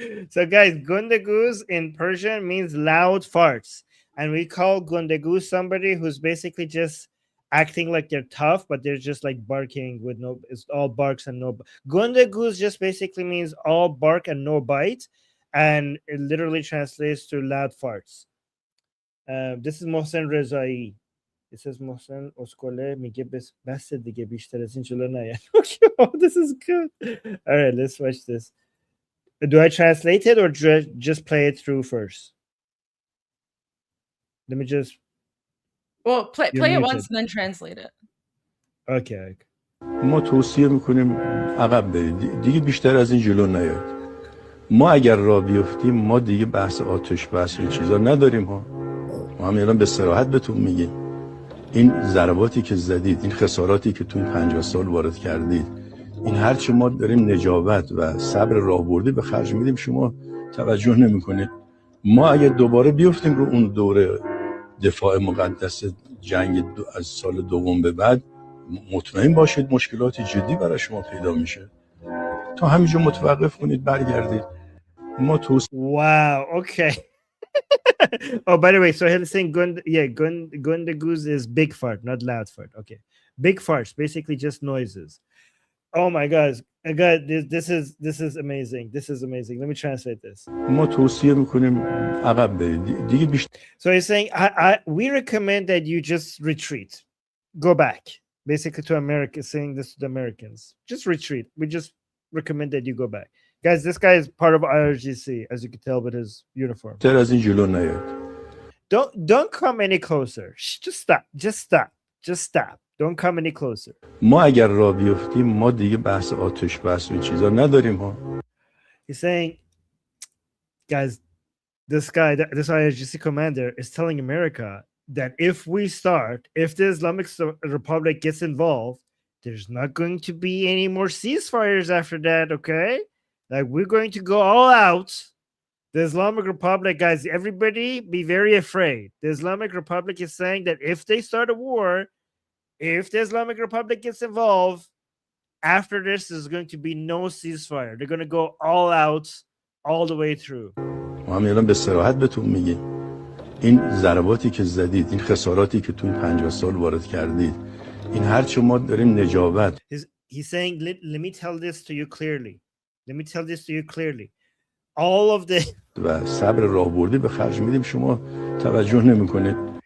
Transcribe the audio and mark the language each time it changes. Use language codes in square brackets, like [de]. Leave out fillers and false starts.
[en] So guys, gundaguz in Persian means loud farts, and we call gundaguz somebody who's basically just acting like they're tough, but they're just like barking with no. It's all barks and no. Gundaguz just basically means all bark and no bite, and it literally translates to loud farts. This is Mohsen Rezai. It says [fa] محسن اسکله میگه بس دیگه بیشتر از این جلو نیاد. [en] Okay, oh, this is good. All right, let's watch this. Do I translate it or just play it through first? Let me just. Well, play You're it muted. once and then translate it. Okay. [fa] ما توصیه میکنیم عقب برید دیگه بیشتر از این جلو نیاید. ما اگر راه بیفتیم ما دیگه بحث آتش بحث این چیزا نداریم ها. ما هم الان به صراحت بهتون میگیم این ضرباتی که زدید، این خساراتی که تو این 50 سال وارد کردید، این هرچی ما داریم نجابت و صبر راهبردی به خرج میدیم شما توجه نمیکنید. ما اگه دوباره بیفتیم رو اون دوره دفاع مقدس جنگ از سال دوم به بعد، مطمئن باشید مشکلات جدی برای شما پیدا میشه. تا همینجا متوقف کنید برگردید. ما [en] Wow, okay. Oh, by the way, so he's saying Gundaguz is big fart, not loud fart. Okay. Big farts, basically just noises. Oh my God. This is amazing. This is amazing. Let me translate this. [fa] ما توصیه میکنیم عقب برید دیگه بیشتر. [en] So he's saying we recommend that you just retreat. Go back. Basically to America, saying this to the Americans. Just retreat. We just recommend that you go back. Guys, this guy is part of IRGC, as you can tell with his uniform. [fa] از این جلو نیاید. [en] Don't come any closer. Just stop. Just stop. Just stop. Don't come any closer. [fa] ما اگر راه بیفتیم ما دیگه بحث آتش بحث این چیزا نداریم ها. [en] He's saying, guys, this IRGC commander is telling America that if the Islamic Republic gets involved, there's not going to be any more ceasefires after that, okay? Like, we're going to go all out. The Islamic Republic, guys, everybody be very afraid. The Islamic Republic is saying that if they start a war, if the Islamic Republic gets involved, after this, there's going to be no ceasefire. They're going to go all out, all the way through. [fa] ما هم الان به صراحت بهتون میگیم این ضرباتی که زدید، این خساراتی که تو این 50 سال وارد کردید، این هرچی ما داریم نجابت. [en] He's saying, let me tell this to you clearly. Let me tell this to you clearly. All of the [fa] و صبر راهبردی به خرج میدیم شما توجه نمیکنید.